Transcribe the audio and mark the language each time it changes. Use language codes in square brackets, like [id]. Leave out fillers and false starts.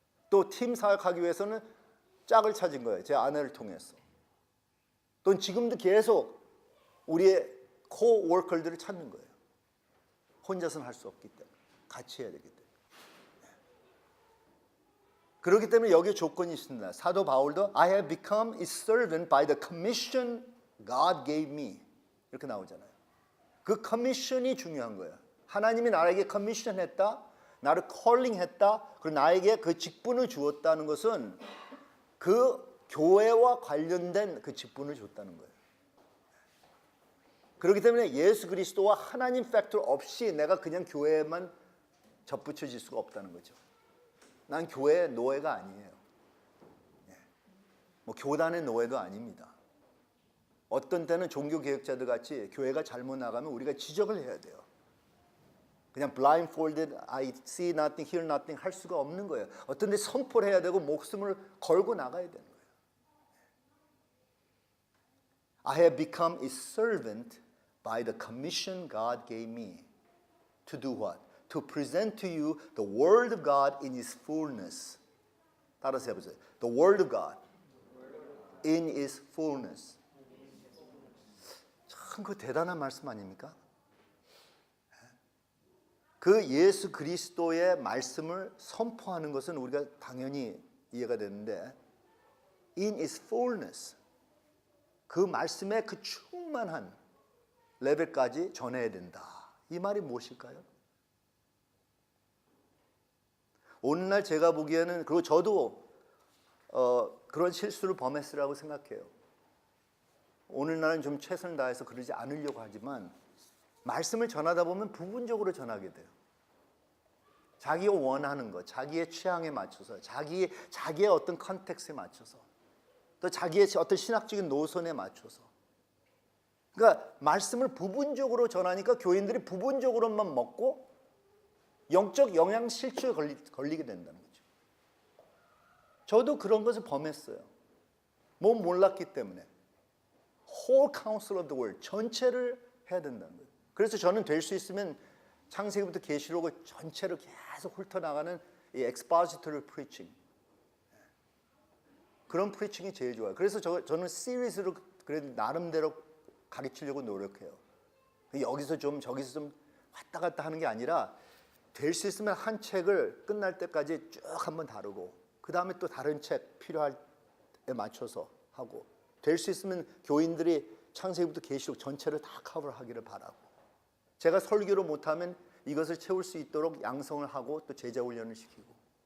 [ko] 또 팀 사역하기 위해서는 짝을 찾은 거예요. 제 아내를 통해서. 또 지금도 계속 우리의 코워커들을 찾는 거예요. 혼자서는 할 수 없기 때문에 같이 해야 되기 때문에. 그렇기 때문에 여기에 조건이 있습니다. 사도 바울도 [en] I have become a servant by the commission God gave me [ko] 이렇게 나오잖아요. 그 커미션이 중요한 거예요. 하나님이 나에게 커미션했다, 나를 컬링했다, 그리고 나에게 그 직분을 주었다는 것은 그 교회와 관련된 그 직분을 줬다는 거예요. 그렇기 때문에 예수 그리스도와 하나님 팩tor 없이 내가 그냥 교회에만 접붙여질 수가 없다는 거죠. 난 교회의 노예가 아니에요. 뭐 교단의 노예도 아닙니다. 어떤 때는 종교개혁자들 같이 교회가 잘못 나가면 우리가 지적을 해야 돼요. 그냥 [en] blindfolded, I see nothing, hear nothing [ko] 할 수가 없는 거예요. 어떤 데 선포를 해야 되고 목숨을 걸고 나가야 되는 거예요. [en] I have become a servant by the commission God gave me to do what? To present to you the word of God in its fullness. [ko] 따라서 해보세요. [en] The word of God in its fullness. [ko] 참 그 대단한 말씀 아닙니까? 그 예수 그리스도의 말씀을 선포하는 것은 우리가 당연히 이해가 되는데 [en] in its fullness. [ko] 그 말씀의 그 충만한 레벨까지 전해야 된다. 이 말이 무엇일까요? 오늘날 제가 보기에는 그리고 저도 그런 실수를 범했으라고 생각해요. 오늘날은 좀 최선을 다해서 그러지 않으려고 하지만 말씀을 전하다 보면 부분적으로 전하게 돼요. 자기가 원하는 것, 자기의 취향에 맞춰서, 자기의 어떤 컨텍스트에 맞춰서, 또 자기의 어떤 신학적인 노선에 맞춰서. 그러니까 말씀을 부분적으로 전하니까 교인들이 부분적으로만 먹고 영적 영양 실추에 걸리게 된다는 거죠. 저도 그런 것을 범했어요. 뭐 몰랐기 때문에. [en] Whole counsel of the word, [ko] 전체를 해야 된다는 거예요. 그래서 저는 될 수 있으면 창세기부터 계시록을 전체를 계속 훑어나가는 이 [en] expository preaching, [ko] 그런 프리칭이 제일 좋아요. 그래서 저는 시리즈로 그래도 나름대로 가르치려고 노력해요. 여기서 좀 저기서 좀 왔다 갔다 하는 게 아니라 될 수 있으면 한 책을 끝날 때까지 쭉 한번 다루고 그 다음에 또 다른 책 필요할 때 맞춰서 하고 될 수 있으면 교인들이 창세기부터 계시록 전체를 다 커버하기를 바라고 제가 설교를 못하면 이것을 채울 수 있도록 양성을 하고 또 제자 훈련을 시키고.